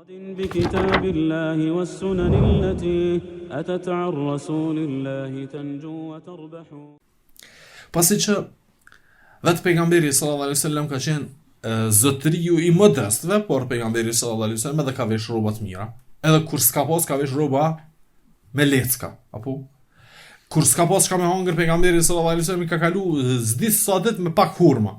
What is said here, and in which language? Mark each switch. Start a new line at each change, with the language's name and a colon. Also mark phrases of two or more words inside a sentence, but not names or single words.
Arabic: بكتاب الله والسنن التي أتت عن رسول الله تنجو وتربح.
Albanian: Pasi që vetë pejgamberi
Arabic: صلى الله عليه وسلم
Albanian: ka qenë zotëriu I modestëve, por pejgamberi
Arabic: صلى الله عليه وسلم
Albanian: edhe ka vesh rroba të mira. Edhe kur s'ka pas ka vesh rroba me lecka, apo kur s'ka pas ka me hangër pejgamberi
Arabic: صلى الله عليه وسلم
Albanian: ka kalu zdis sa ditë me pak hurma.